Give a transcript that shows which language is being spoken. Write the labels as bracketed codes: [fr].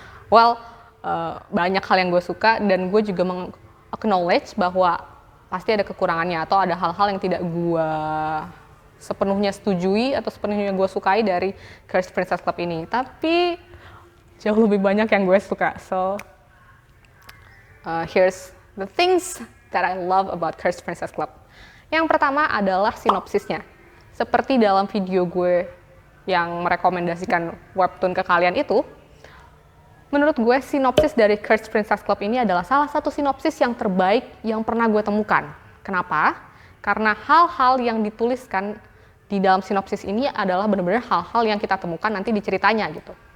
[id] Well, banyak hal yang gue suka dan gue juga acknowledge bahwa pasti ada kekurangannya atau ada hal-hal yang tidak gue sepenuhnya setujui atau sepenuhnya gue sukai dari Cursed Princess Club ini. Tapi jauh lebih banyak yang gue suka. [en] So, here's the things that I love about Cursed Princess Club. [id] Yang pertama adalah sinopsisnya. Seperti dalam video gue yang merekomendasikan webtoon ke kalian itu, menurut gue sinopsis dari Cursed Princess Club ini adalah salah satu sinopsis yang terbaik yang pernah gue temukan. Kenapa? Karena hal-hal yang dituliskan di dalam sinopsis ini adalah benar-benar hal-hal yang kita temukan nanti di ceritanya gitu.